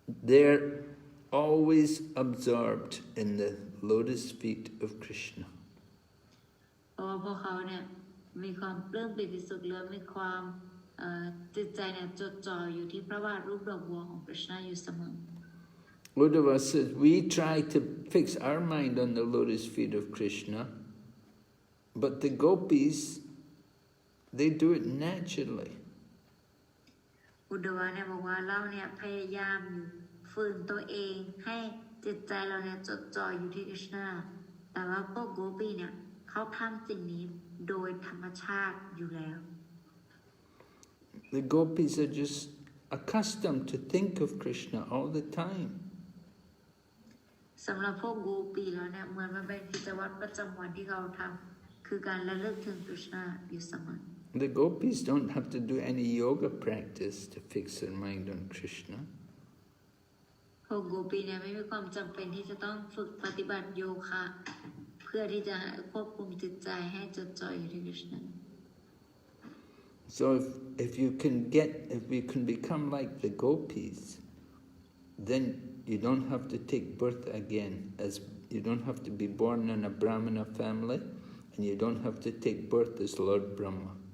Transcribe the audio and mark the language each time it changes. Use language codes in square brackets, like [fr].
[en] They're always absorbed in the lotus feet of Krishna. [th] เพราะว่าพวกเขาเนี่ยมีความปลื้มปิติสุขและมีความจิตใจเนี่ยจดจ่ออยู่ที่พระบาทรูปดอกบัวของคริชนาอยู่เสมอ [en] Uddhava says, we try to fix our mind on the lotus feet of Krishna, but the Gopis, they do it naturally. [th] อุดดาวเนี่ยบอกว่าเราเนี่ยพยายามอยู่ฝืนตัวเองให้จิตใจเราเนี่ยจดจ่ออยู่ที่คริชนาแต่ว่าพวกโกปีเนี่ยเขาทำสิ่งนี้โดยธรรมชาติอยู่แล้ว [en] The Gopis are just accustomed to think of Krishna all the time. [th] สำหรับพวกโกปีแล้วเนี่ยเหมือนมันเป็นกิจวัตรประจำวันที่เขาทำคือการระลึกถึงคริชนาอยู่เสมอ [en] The Gopis don't have to do any yoga practice to fix their mind on Krishna. [th] พวกโกปีเนี่ยไม่มีความจำเป็นที่จะต้องฝึกปฏิบัติโยคะเพื่อที่จะควบคุมจิตใจให้จดจ่ออยู่ที่คริชนา [en] So if you can become like the Gopis, then you don't have to take birth again, as you don't have to be born in a Brahmana family, and you don't have to take birth as Lord Brahma.